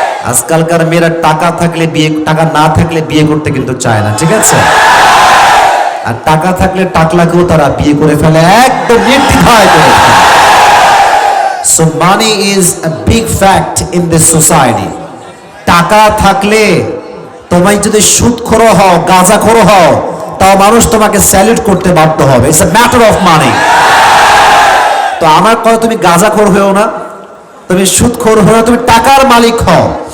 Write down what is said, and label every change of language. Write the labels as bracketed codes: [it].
[bn] আজকালকার মেয়েরা টাকা থাকলে বিয়ে, টাকা না থাকলে বিয়ে করতে কিন্তু চায় না, ঠিক আছে? আর টাকা থাকলে টাকলাকেও তারা বিয়ে করে ফেলে, একদম নির্দ্বিধায় করে ফেলে। [en] So money is a big fact in this society. [bn] টাকা থাকলে তুমি যদি সুদখোর হও, গাঁজাখোর হও, তাও মানুষ তোমাকে স্যালুট করতে বাধ্য হবে। [en] It's a matter of money. [bn] তো আমার কথা, তুমি গাঁজাখোর হও না, তুমি সুদখোর হও না, তুমি টাকার মালিক হও।